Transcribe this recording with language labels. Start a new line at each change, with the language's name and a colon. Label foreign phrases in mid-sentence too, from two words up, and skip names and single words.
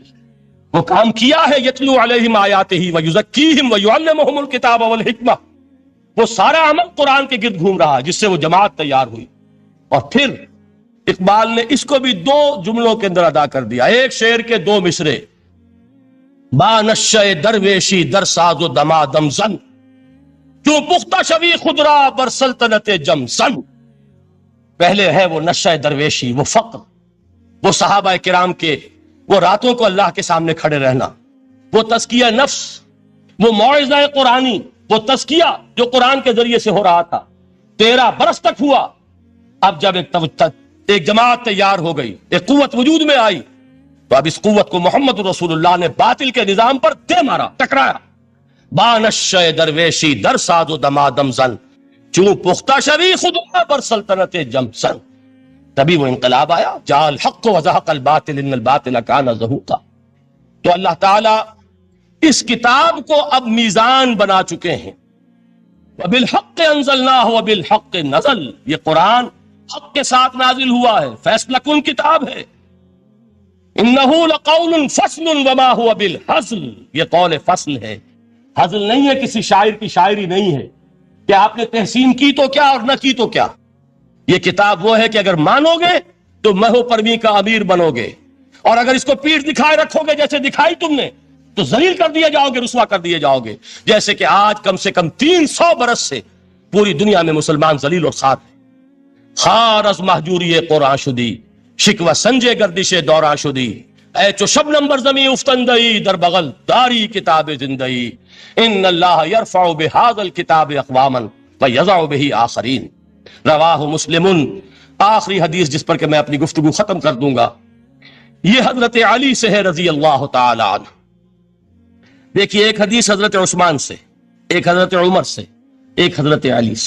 Urdu: وہ کام کیا ہے،
Arabic: یتلو علیہم آیاتہ ویزکیہم ویعلمہم الکتاب والحکمہ.
Urdu: وہ سارا عمل قرآن کے گرد گھوم رہا جس سے وہ جماعت تیار ہوئی. اور پھر اقبال نے اس کو بھی 2 جملوں کے اندر ادا کر دیا، ایک شعر کے 2 مصرے.
Persian: با نشہ درویشی در ساز و دمادم زن، جو پختہ شوی خدرا بر سلطنت جم سن.
Urdu: پہلے ہے وہ نشہ درویشی، وہ فقر، وہ صحابہ کرام کے وہ راتوں کو اللہ کے سامنے کھڑے رہنا، وہ تزکیہ نفس، وہ موعظہ قرآنی، وہ تزکیہ جو قرآن کے ذریعے سے ہو رہا تھا. 13 برس تک ہوا. اب جب ایک جماعت تیار ہو گئی، ایک قوت وجود میں آئی، تو اب اس قوت کو محمد رسول اللہ نے باطل کے نظام پر دے مارا، ٹکرایا.
Persian: بانشہ درویشی در ساز و دمادم زن، چوں پختہ شوی خدا بر سلطنت جم سن.
Urdu: تبھی وہ انقلاب آیا،
Arabic: جاء الحق وزہق الباطل ان الباطل کان زہوقا.
Urdu: تو اللہ تعالی اس کتاب کو اب میزان بنا چکے ہیں.
Arabic: وَبِالْحَقِّ أَنزَلْنَاهُ وَبِالْحَقِّ نَزَلَ،
Urdu: یہ قرآن حق کے ساتھ نازل ہوا ہے، فیصلہ کن کتاب ہے۔
Arabic: إِنَّهُ لَقَوْلٌ فَصْلٌ وَمَا هُوَ بِالْحَزْلِ،
Urdu: یہ قول فصل ہے، حزل نہیں ہے، کسی شاعر کی شاعری نہیں ہے کہ آپ نے تحسین کی تو کیا اور نہ کی تو کیا۔ یہ کتاب وہ ہے کہ اگر مانو گے تو مہو پرمی کا امیر بنو گے، اور اگر اس کو پیٹھ دکھائے رکھو گے جیسے دکھائی تم نے تو ذلیل کر دیے جاؤ گے، رسوا کر دیے جاؤ گے، جیسے کہ آج کم سے کم 300 برس سے پوری دنیا میں مسلمان ذلیل اور خار ہیں۔
Persian: خار از محجوری قرآن شدی، شکوہ سنجے گردش دوران شدی، اے چو شبنم بر زمین افتندئی، در بغل داری کتاب زندئی،
Arabic: ان اللہ یرفع بہذا الکتاب اقواما ویضع بہ آخرین، رواہ مسلم۔
Urdu: آخری حدیث جس پر کہ میں اپنی گفتگو ختم کر دوں گا، یہ حضرت علی سے ہے
Arabic: رضی اللہ تعالی عنہ۔
Urdu: دیکھیے، ایک حدیث حضرت عثمان سے، ایک حضرت عمر سے، ایک حضرت علی سے۔